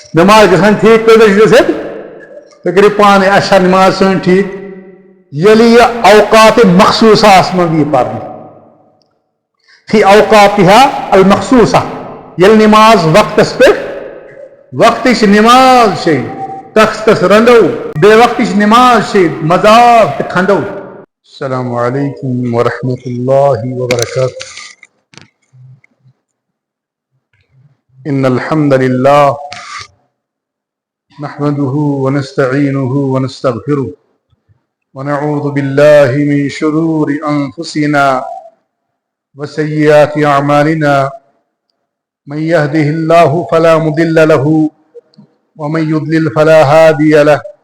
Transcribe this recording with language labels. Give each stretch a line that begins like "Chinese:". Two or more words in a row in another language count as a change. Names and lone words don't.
Kashmiri: نماز گژھان ٹھیک گژھِتھ تُہۍ کٔرِو پانے اچھا نماز سٲنۍ ٹھیک ییٚلہِ یہِ اوقات مخصوٗصَس منٛز یی پرنہٕ
Arabic: فی اوقاتہا المخصوٗصہ
Kashmiri: ییٚلہِ نماز وقتس پٮ۪ٹھ وقتٕچ نماز چھے تختس رنٛڈو بے وقتٕچ نماز چھے مذاق تہٕ کھنٛڈو.
Arabic: السلام علیکم ورحمۃ اللہ وبرکاتہ. ان الحمد للہ نحمده ونستعینه ونستغفره ونعوذ باللہ من شرور انفسنا وسیئات اعمالنا من يهده الله فلا مضل له ومن يضلل فلا هادي له